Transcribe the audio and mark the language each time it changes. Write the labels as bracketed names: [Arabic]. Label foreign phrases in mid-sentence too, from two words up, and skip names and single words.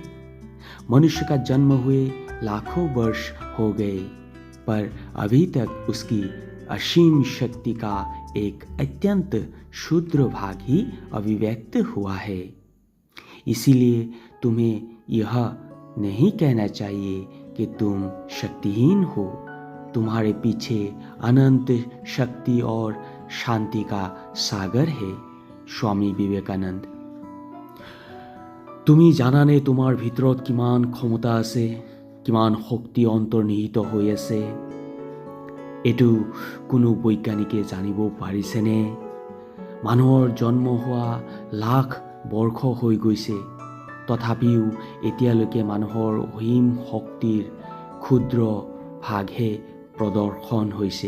[Hindi] मनुष्य का जन्म हुए लाखों वर्ष हो गए, पर अभी तक उसकी असीम शक्ति का एक अत्यंत क्षुद्र भाग ही अभिव्यक्त हुआ है। इसीलिए तुम्हें यह नहीं कहना चाहिए कि तुम शक्तिहीन हो। तुम्हारे पीछे अनंत शक्ति और शांति का सागर है। स्वामी विवेकानंद। [Assamese] তুমি জানানে তোমাৰ ভিতৰত কিমান ক্ষমতা আছে, কিমান শক্তি অন্তৰ্নিহিত হৈ আছে? এইটো কোনো বৈজ্ঞানিকে জানিব পাৰিছেনে? মানুহৰ জন্ম হোৱা লাখ বৰ্ষ হৈ গৈছে, তথাপিও এতিয়ালৈকে মানুহৰ অসীম শক্তিৰ ক্ষুদ্ৰ ভাগহে প্ৰদৰ্শন হৈছে।